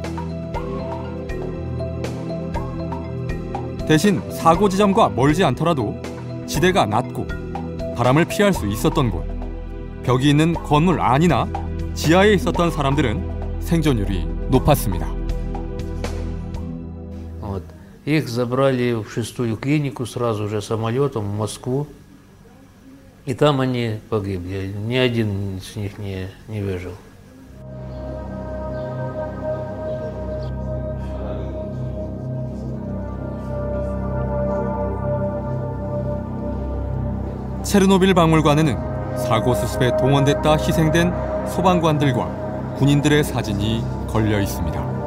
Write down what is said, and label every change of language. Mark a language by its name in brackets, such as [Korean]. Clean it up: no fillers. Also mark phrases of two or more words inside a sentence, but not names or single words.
[Korean] 대신 사고 지점과 멀지 않더라도 지대가 낮고 바람을 피할 수 있었던 곳, 벽이 있는 건물 안이나 지하에 있었던 사람들은 생존율이 높았습니다. [Russian] Их забрали в 6-ю клинику сразу же самолетом в Москву. И там они погибли. Ни один из них не выжил. [Korean] 체르노빌 박물관에는 사고 수습에 동원됐다 희생된 소방관들과 군인들의 사진이 걸려 있습니다.